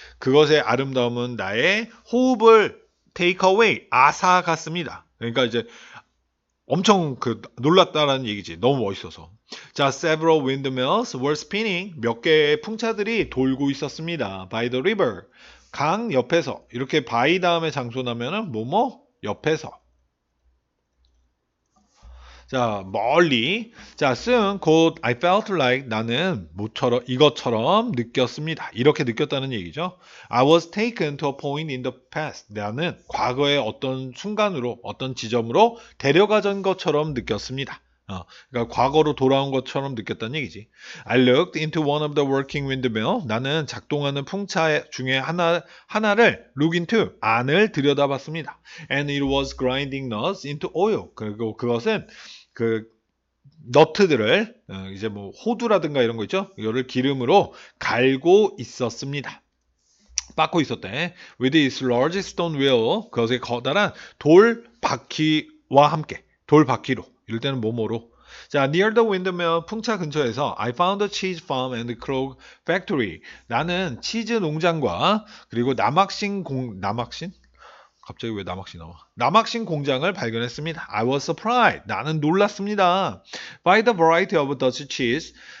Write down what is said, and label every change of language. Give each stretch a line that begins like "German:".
Korean: 그것의 아름다움은 나의 호흡을 take away, 앗아갔습니다. 그러니까 이제 엄청 놀랐다라는 얘기지. 너무 멋있어서.
English: 자, several windmills were spinning.
Korean: 몇 개의 풍차들이 돌고 있었습니다.
English: By the river.
Korean: 강 옆에서. 이렇게 by 다음에 장소 나면은 뭐뭐 옆에서. 자, 멀리. 자, soon 곧
English: I felt like
Korean: 나는 이것처럼 느꼈습니다. 이렇게 느꼈다는 얘기죠.
English: I was taken to a point in the past.
Korean: 나는 과거의 어떤 순간으로, 어떤 지점으로 데려가전 것처럼 느꼈습니다. 그러니까 과거로 돌아온 것처럼 느꼈다는 얘기지.
English: I looked into one of the working windmill.
Korean: 나는 작동하는 풍차 중에 하나를 look into, 안을 들여다봤습니다.
English: And it was grinding nuts into oil.
Korean: 그리고 그것은 너트들을 이제 뭐 호두라든가 이런 거 있죠? 이거를 기름으로 갈고 있었습니다. 빻고 있었대.
English: With its large stone wheel,
Korean: 그것의 커다란 돌 바퀴와 함께 돌 바퀴로. 이럴 때는 뭐뭐로.
English: 자, near the windmill
Korean: 풍차 근처에서
English: I found a cheese farm and clog factory.
Korean: 나는 치즈 농장과 그리고 남학신 갑자기 왜 남학신 나와? 남학신 공장을 발견했습니다.
English: I was surprised.
Korean: 나는 놀랐습니다.
English: By the variety of Dutch cheese.